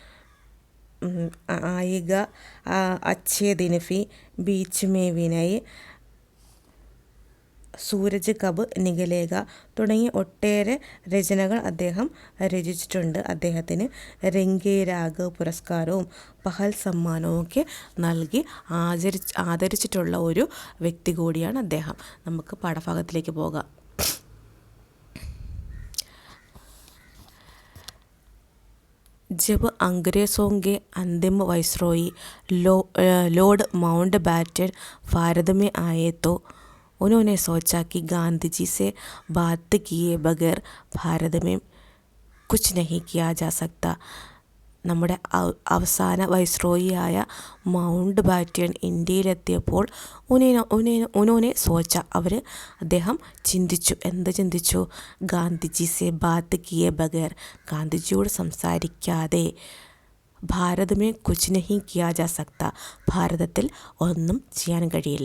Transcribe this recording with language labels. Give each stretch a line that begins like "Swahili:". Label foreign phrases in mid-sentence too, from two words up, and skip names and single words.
Malayalam: ആയിക അച്ഛേ ദിനഫി ബീച്ച് മേ വിനയ് സൂരജ് കബ് നികലേക തുടങ്ങിയ ഒട്ടേറെ രചനകൾ അദ്ദേഹം രചിച്ചിട്ടുണ്ട്. അദ്ദേഹത്തിന് രംഗേരാഗ് പുരസ്കാരവും പഹൽ സമ്മാനവും ഒക്കെ നൽകി ആദരിച്ചിട്ടുള്ള ഒരു വ്യക്തി കൂടിയാണ് അദ്ദേഹം. നമുക്ക് പാഠഭാഗത്തിലേക്ക് പോകാം.
Hindi: जब अंग्रेज़ों के अंतिम वाइसरॉय लॉर्ड माउंटबैटन भारत में आए तो उन्होंने सोचा कि गांधी जी से बात किए बगैर भारत में कुछ नहीं किया जा सकता.
Malayalam: നമ്മുടെ അവസാന വൈസ്രോയിയായ മൗണ്ട് ബാറ്റൻ ഇന്ത്യയിലെത്തിയപ്പോൾ
Hindi: उन्होंने सोचा,
Malayalam: അദ്ദേഹം ചിന്തിച്ചു. എന്ത് ചിന്തിച്ചു?
Hindi: गांधीजी से बात किए बगैर,
Malayalam: ഗാന്ധിജിയോട് സംസാരിക്കാതെ
Hindi: भारत में कुछ नहीं किया जा सकता,
Malayalam: ഭാരതത്തിൽ ഒന്നും ചെയ്യാൻ കഴിയില്ല.